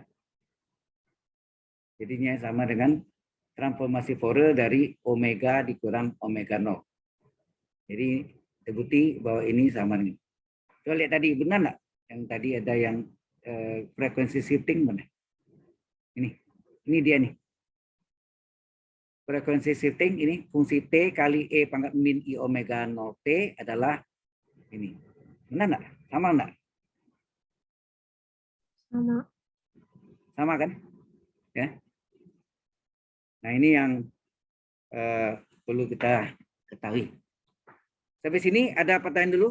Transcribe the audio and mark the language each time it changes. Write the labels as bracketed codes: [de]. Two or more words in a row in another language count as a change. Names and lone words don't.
[id] Jadinya sama dengan transformasi Fourier dari omega dikurang omega 0. Jadi terbukti bahwa ini sama dengan. Coba lihat tadi, benar nggak? Yang tadi ada yang frekuensi shifting benar. Ini dia nih. Frekuensi shifting ini fungsi T kali E pangkat min I omega 0 T adalah ini. Benar nggak? [ar] Sama nggak? [id] Sama. Sama kan? Ya. Nah ini yang perlu kita ketahui. Sampai sini ada pertanyaan dulu.